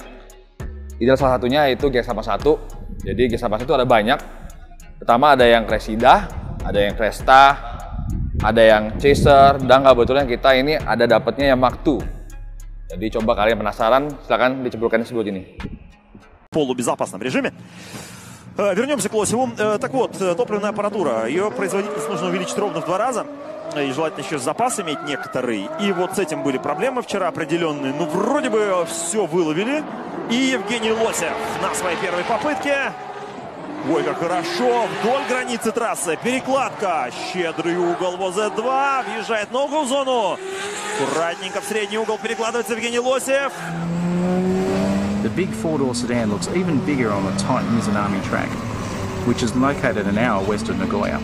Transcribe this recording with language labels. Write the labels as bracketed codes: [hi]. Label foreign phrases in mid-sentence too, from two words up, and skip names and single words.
[id] Ideal salah satunya yaitu GX81. Jadi GX81 ada banyak. Pertama ada yang Cressida, ada yang Cresta, ada yang Chaser, dan kebetulan kita ini ada dapatnya yang Mark II. Jadi coba kalian penasaran, silahkan dicemplungkan di sebelah sini. [ru] В полубезопасном режиме. Вернемся к Лосеву. Так вот, топливная аппаратура, ее производительность нужно увеличить ровно в 2 раза. И желательно еще запас иметь некоторый. И вот с этим были проблемы вчера определенные. Ну, вроде бы все выловили. И Евгений Лосев на своей первой попытке. Ой, как хорошо, вдоль границы трассы, перекладка, щедрый угол в ОЗ-2, въезжает на угол в зону, аккуратненько в средний угол перекладывается Евгений Лосев. [en] The big four-door sedan looks even bigger on the tight Mizunami track, which is located an hour west of Nagoya.